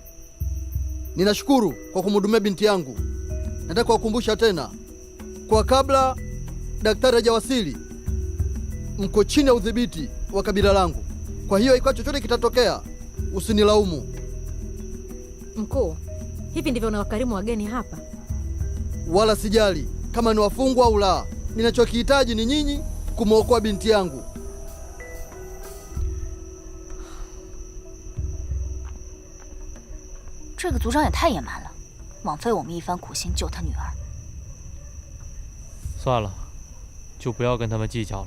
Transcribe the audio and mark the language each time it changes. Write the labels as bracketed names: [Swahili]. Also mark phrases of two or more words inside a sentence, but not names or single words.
[Swahili] Ninashukuru kwa kumhudumia binti yangu. Nataka kuwakumbusha tena, kwa kabla daktari hajawasili, mko chini ya udhibiti wa kabila langu. Kwa hiyo ikiwa chochote kitatokea, usinilaumu. Mkuu, hivi ndivyo unawakarimu wageni hapa? Wala sijali kama ni wafungwa au la. Ninachokihitaji ni nyinyi kumwokoa binti yangu. [Chinese] 这个族长也太野蛮了，枉费我们一番苦心救他女儿。算了，就不要跟他们计较了。